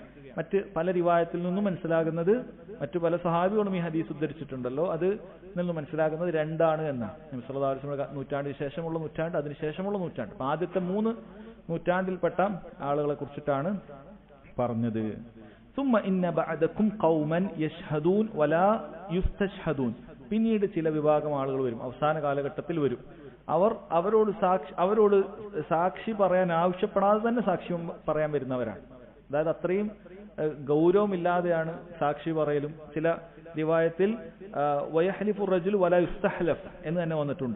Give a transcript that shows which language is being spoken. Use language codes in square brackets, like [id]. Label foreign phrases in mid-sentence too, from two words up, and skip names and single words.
[ml] മറ്റ് പല റിവായത്തിൽ നിന്നും മനസ്സിലാകുന്നത്, മറ്റു പല സഹാബികളും ഈ ഹദീസ് ഉദ്ധരിച്ചിട്ടുണ്ടല്ലോ, അത് നിന്ന് മനസ്സിലാകുന്നത് 2 ആണ് എന്നാണ്. നബി [ar] صلى الله عليه وسلم [ml] നൂറ്റാണ്ടിന് ശേഷമുള്ള നൂറ്റാണ്ട്, അതിനുശേഷമുള്ള നൂറ്റാണ്ട്. അപ്പൊ ആദ്യത്തെ 3 നൂറ്റാണ്ടിൽപ്പെട്ട ആളുകളെ കുറിച്ചിട്ടാണ് പറഞ്ഞത്. [ar] ثم إن بعدكم قوما يشهدون ولا يستشهدون. [ml] പിന്നീട് ചില വിഭാഗം ആളുകൾ വരും, അവസാന കാലഘട്ടത്തിൽ വരും. അവരോട് സാക്ഷി പറയാൻ ആവശ്യപ്പെടാതെ തന്നെ സാക്ഷ്യം പറയാൻ വരുന്നവരാണ്. അതായത് അത്രയും ഗൗരവമില്ലാതെയാണ് സാക്ഷി പറയലും. ചില റിവായത്തിൽ [ar] ويحلف الرجل ولا يستحلف [ml] എന്ന് തന്നെ വന്നിട്ടുണ്ട്.